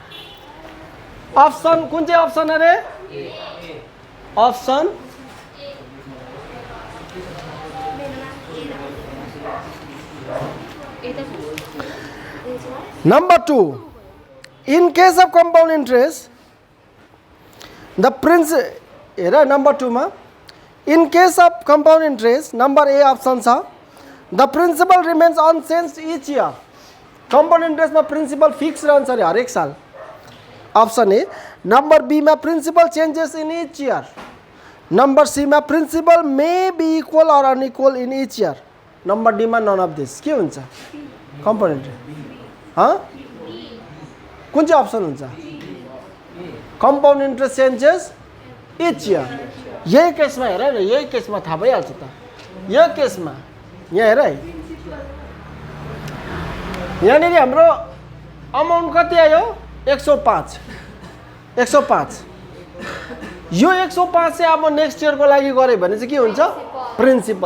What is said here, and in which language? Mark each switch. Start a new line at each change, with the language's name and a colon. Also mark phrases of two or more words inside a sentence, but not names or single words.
English: अप्सन
Nepali: कुन चाहिँ
English: अप्सन अरे, option number 2 in case of compound interest the हेर number 2 मा in case of compound interest number A option छ the principal remains unchange each year. compound interest
Nepali: में
English: principal fix
Nepali: रहन्छ अरे हरेक साल,
English: option A. number B में principal changes in each year. number C में principal may be equal और unequal in each year. number D में none of this
Nepali: के हुन्छ
English: compound interest.
Nepali: कुन चाहिँ
English: अप्सन हुन्छ, compound interest changes each year.
Nepali: यही केस में हेर न, यही केस में थाहा भइहाल्छ त। यो केस में यहाँ हेर है, यहाँनिर हाम्रो अमाउन्ट कति आयो 105 105। यो 105 चाहिँ अब
English: next year
Nepali: को लागि गरे भने चाहिँ के हुन्छ, प्रिन्सिपल।